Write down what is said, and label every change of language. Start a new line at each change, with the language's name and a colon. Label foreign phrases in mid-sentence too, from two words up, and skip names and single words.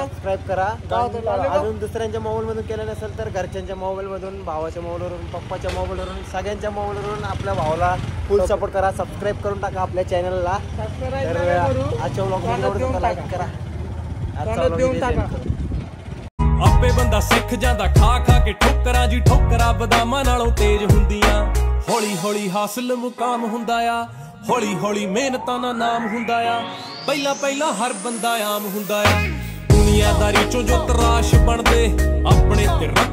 Marathi: सबस्क्राईब करा. काय होतं? लॉलीपॉप? अजून दुसऱ्यांच्या मोबाईल मधून केलं नसेल तर घरच्यांच्या मोबाईल मधून, भावाच्या मोबाईल वरून, पप्पाच्या मोबाईल वरून, सगळ्यांच्या मोबाईल वरून आपल्या भावाला फुल सपोर्ट करा. सबस्क्राईब करून टाका आपल्या चॅनलला. Subscribe तर नका करू. आजच्या व्लॉग मध्ये तोंडात देऊन एवढंच लाईक टाका. करा. आजचा तोंडात vlog देऊन इथे टाका. end करू.
Punjabi: ਆਪੇ ਬੰਦਾ ਸਿੱਖ ਜਾਂਦਾ ਖਾ ਖਾ ਕੇ ਠੋਕਰਾਂ ਜੀ ਠੋਕਰਾਂ ਬਦਾਮਾਂ ਨਾਲੋਂ ਤੇਜ਼ ਹੁੰਦੀਆਂ ਹੌਲੀ ਹੌਲੀ ਹਾਸਲ ਮੁਕਾਮ ਹੁੰਦਾ ਆ ਹੌਲੀ ਹੌਲੀ ਮਿਹਨਤਾਂ ਦਾ ਨਾਮ ਹੁੰਦਾ ਆ ਪਹਿਲਾਂ ਪਹਿਲਾਂ ਹਰ ਬੰਦਾ ਆਮ ਹੁੰਦਾ ਆ ਦੁਨੀਆਦਾਰੀ ਚੋਂ ਜੋ ਤਰਾਸ਼ ਬਣਦੇ ਆਪਣੇ ਤੇ